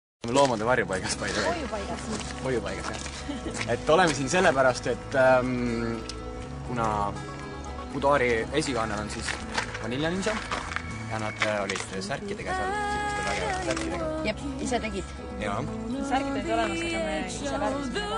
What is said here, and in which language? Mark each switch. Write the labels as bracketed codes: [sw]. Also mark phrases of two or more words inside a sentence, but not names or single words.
[et] oleme loomade varjupaigas, [en] by the way. [et] Hoiupaigas, jah. Et oleme siin sellepärast, et kuna Budaari esikaanel on siis Vaniljaninja ja nad olid särkidega seal, sihukeste vägevate särkidega. Jep, ise tegid. Jaa. Särgid olid olemas, aga me ise värvisime ära.